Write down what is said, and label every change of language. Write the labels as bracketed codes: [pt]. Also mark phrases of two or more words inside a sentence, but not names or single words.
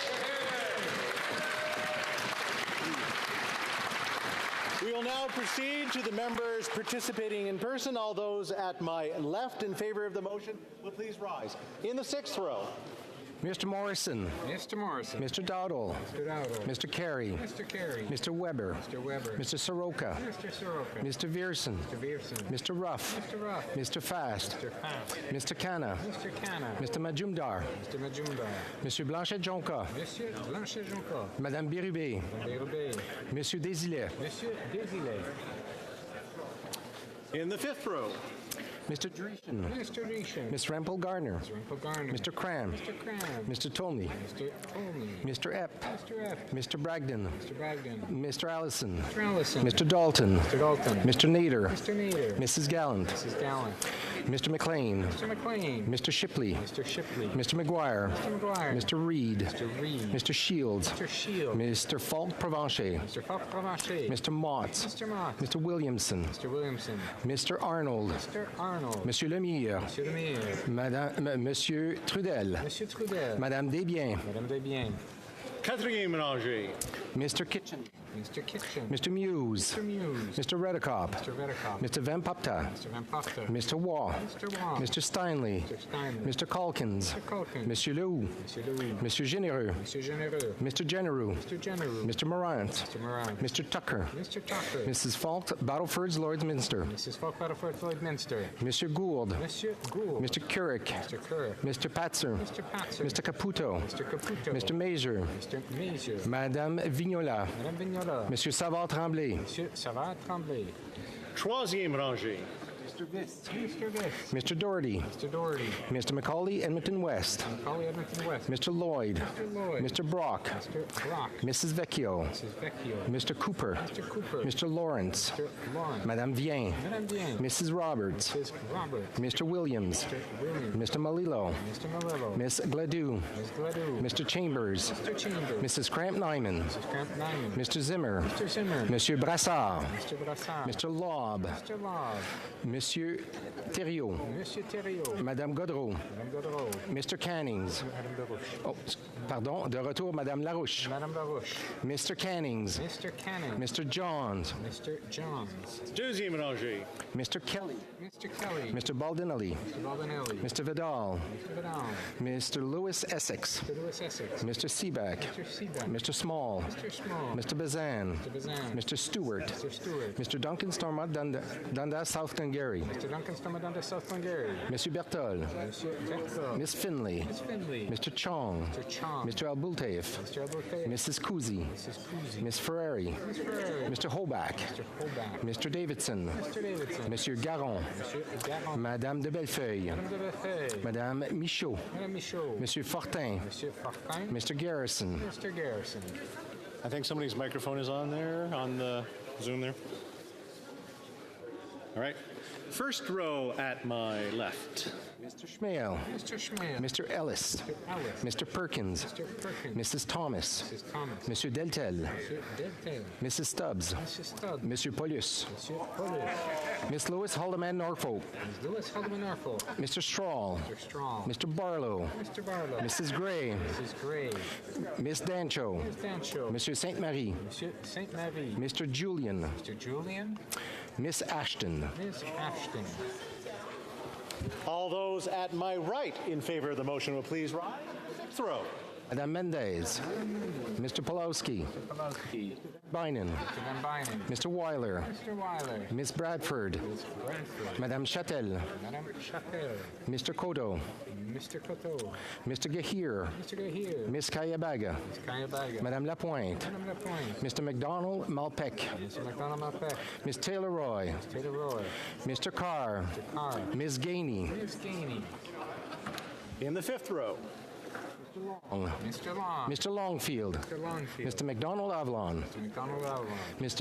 [en] We will now proceed to the members participating in person. All those at my left in favor of the motion will please rise. In the 6th row. Mr. Morrison. Mr. Morrison. Mr. Dowdle. Mr. Dowdle. Mr. Carey. Mr. Carey. Mr. Weber. Mr. Weber. Mr. Soroka. Mr. Soroka. Mr. Vierson. Mr. Vierson. Mr. Ruff. Mr. Ruff. Mr. Fast. Mr. Fast. Mr. Khanna. Mr. Khanna. Mr. Majumdar. Mr. Majumdar. Monsieur Blanchet-Jonca. Monsieur Blanchet-Jonca. Madame Bérubé. Madame Bérubé. Monsieur Desilets. Monsieur Desilets. In the 5th row. Mr. Dreeshen. Mr. Dreeshen. Ms. Rempel-Garner. Mr. Rempel-Garner. Mr. Cram. Mr. Cram. Mr. Tolney. Mr. Tolney. Mr. Epp. Mr. Epp. Mr. Bragdon. Mr. Bragdon. Mr. Allison. Mr. Allison. Mr. Dalton. Mr. Dalton. Mr. Nader. Mr. Nader. Mrs. Gallant. Mrs. Gallant. Mr. McLean. Mr. McLean. Mr. Shipley. Mr. Shipley. Mr. McGuire. Mr. McGuire. Mr. Reed. Mr. Reed. Mr. Shields. Mr. Shields. Mr. Falk-Provencher. Mr. Falk-Provencher. Mr. Mott. Mr. Mott. Mr. Williamson. Mr. Williamson. Mr. Arnold. Mr. Arnold. Monsieur Lemire. Monsieur Lemire. Monsieur Trudel. Monsieur Trudel. Madame Desbiens. Madame Desbiens. [fr] Quatrième ménager. [en] Mr. Kitchen. Mr. Kitchen. Mr. Muse. Mr. Muse. Mr. Redekop. Mr. Redekop. Mr. Van Popta. Mr. Van Popta. Mr. Waugh. Mr. Waugh. Mr. Steinley. Mr. Steinley. Mr. Calkins. Mr. Calkins. Monsieur Leroux. Monsieur Louis. Monsieur Généreux. Monsieur Généreux. Mr. Generou. Mr. Generou. Mr. Morant. Mr. Morant. Mr. Tucker. Mr. Tucker. Mrs. Falk, Battleford's Lloydminster. Mrs. Falk, Battleford's Lloydminster. Monsieur Gould. Monsieur Gould. Mr. Couric. Mr. Couric. Mr. Patzer. Mr. Patzer. Mr. Caputo. Mr. Caputo. Mr. Mazer. Mr. Mazer. Madame Vignola. Madame Vignola. Monsieur Savard-Tremblay. Monsieur Savard-Tremblay. [fr] Troisième rangée. [en] Mr. Vist. Mr. Vist. Mr. Doherty. Mr. Doherty. Mr. Macaulay, Edmonton West. Macaulay, Edmonton West. Mr. Lloyd. Mr. Lloyd. Mr. Brock. Mr. Brock. Mrs. Vecchio. Mrs. Vecchio. Mr. Cooper. Mr. Cooper. Mr. Lawrence. Mr. Lawrence. Madame Vien. Madame Vien. Mrs. Roberts. Mrs. Roberts. Mr. Williams. Mr. Williams. Mr. Malillo. Mr. Malillo. Miss Gladue. Ms. Gladue. Mr. Chambers. Mr. Chambers. Mrs. Cramp-Nyman. Mrs. Cramp-Nyman. Mr. Zimmer. Mr. Zimmer. Monsieur Brassard. Mr. Brassard. Mr. Lobb. Mr. Lobb. Monsieur Thériault. Monsieur Thériault. Madame Godreau. Madame Godreau. Mr. Cannings. Madame Larouche. [fr] Oh, pardon, de retour, Madame Larouche. [en] Madame Larouche. Mr. Cannings. Mr. Canning. Mr. Johns. Mr. Johns. [fr] Deuxième rangée. [en] Mr. Kelly. Mr. Kelly. Mr. Baldinelli. Mr. Baldinelli. Mr. Vidal. Mr. Vidal. Mr. Lewis Essex. Mr. Lewis Essex. Mr. Seaback. Mr. Seaback. Mr. Small. Mr. Small. Mr. Bazan. Mr. Bazan. Mr. Stewart. Mr. Stewart. Mr. Duncan Stormont Dundas, South Glengarry. Mr. Duncan Stormont Dundas, South Glengarry. Monsieur Bertol. Monsieur Bertol. Miss Finley. Miss Finley. Mr. Chong. Mr. Chong. Mr. Albultaif. Mr. Albultaif. Mrs. Cousy. Mrs. Cousy. Miss Ferrari. Miss Ferrari. Mr. Hoback. Mr. Hoback. Mr. Davidson. Mr. Davidson. Monsieur Garon. Monsieur Garon. Madame de Bellefeuille. Madame de Bellefeuille. Madame Michaud. Madame Michaud. Monsieur Fortin. Monsieur Fortin. Mr. Garrison. Mr. Garrison. I think somebody's microphone is on there, on the Zoom there. All right. First row at my left. Mr. Schmale. Mr. Schmale. Mr. Ellis. Mr. Ellis. Mr. Perkins. Mr. Perkins. Mrs. Thomas. Mrs. Thomas. Monsieur Deltel. Monsieur Deltel. Mrs. Stubbs. Mrs. Stubbs. Monsieur Paulus. Monsieur Paulus. Miss Lewis Haldeman Norfolk. Ms. Lewis Haldeman Norfolk. Mr. Strahl. Mr. Strahl. Mr. Barlow. Mr. Barlow. Mrs. Gray. Mrs. Gray. Miss Dancho. Ms. Dancho. Monsieur Saint Marie. Monsieur Saint Marie. Mr. Julian. Mr. Julian. Miss Ashton. Miss Ashton. All those at my right in favor of the motion will please rise. Throw. Madame Mendez. Mr. Pulowski. Mr. Pulowski. Binen. Mr. Van Bynen. Mr. Weiler. Mr. Weiler. Miss Bradford. Ms. Bradford. Madame Châtel. Madame Chapelle. Mr. Kodo. Mr. Coteau. Mr. Gahir. Mr. Gahir. Miss Kayabaga. Ms. Kayabaga. Madame Lapointe. Madame Lapointe. Mr. McDonald Malpec. Mr. McDonald Malpec. Miss Taylor Roy. Ms. Taylor Roy. Mr. Carr. Mr. Carr. Ms. Gainey. Ms. Gainey. In the fifth row. Mr. Long. Mr. Longfield. Mr. Longfield. Mr. McDonald Avalon. Mr. McDonald Avalon. Mr.